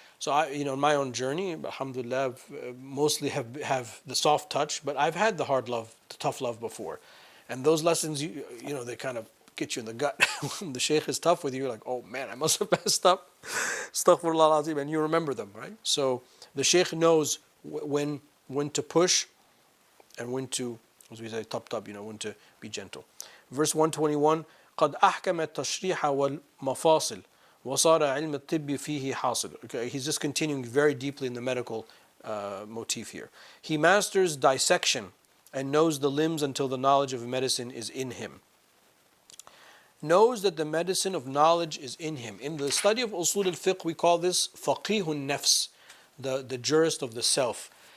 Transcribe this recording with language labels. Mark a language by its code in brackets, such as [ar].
[en] So in my own journey, alhamdulillah, mostly have the soft touch, but I've had the hard love, the tough love before, and those lessons, they kind of get you in the gut. When the sheikh is tough with you, you're like, oh man, I must have messed up. Astaghfirullah al-azim, and you remember them, right? So the sheikh knows when to push and when to, as we say, when to be gentle. Verse 121. [ar] قد أحكم التشريح والمفاصل وصار علم الطب فيه حاصل. Okay, he's just continuing very deeply in the medical motif here. [en] He masters dissection and knows the limbs until the knowledge of medicine is in him. Knows that the medicine of knowledge is in him. In the study of usul al-fiqh, we call this faqihun nafs, the jurist of the self.